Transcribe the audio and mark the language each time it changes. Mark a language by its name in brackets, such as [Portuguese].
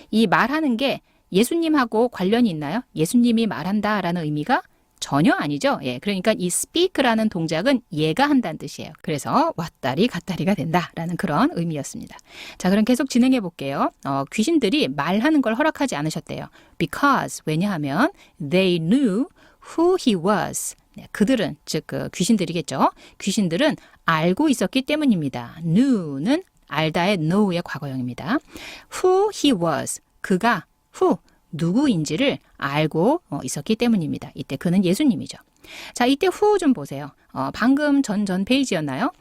[Korean] 이 말하는 게 예수님하고 관련이 있나요? 예수님이 말한다라는 의미가 전혀 아니죠. 그러니까 이 speak라는 동작은 얘가 한다는 뜻이에요. 그래서 왔다리 갔다리가 된다라는 그런 의미였습니다. 자, 그럼 계속 진행해 볼게요. 귀신들이 말하는 걸 허락하지 않으셨대요. [English] Because [Korean] 왜냐하면 [English] they knew who he was. [Korean] 그들은 즉 그 귀신들이겠죠. 귀신들은 알고 있었기 때문입니다. knew는 알다의 know의 과거형입니다. [English] Who he was. [Korean] 그가 who 누구인지를 알고 있었기 때문입니다. 이때 그는 예수님이죠. 자, 이때 후 좀 보세요. 방금 전 페이지였나요?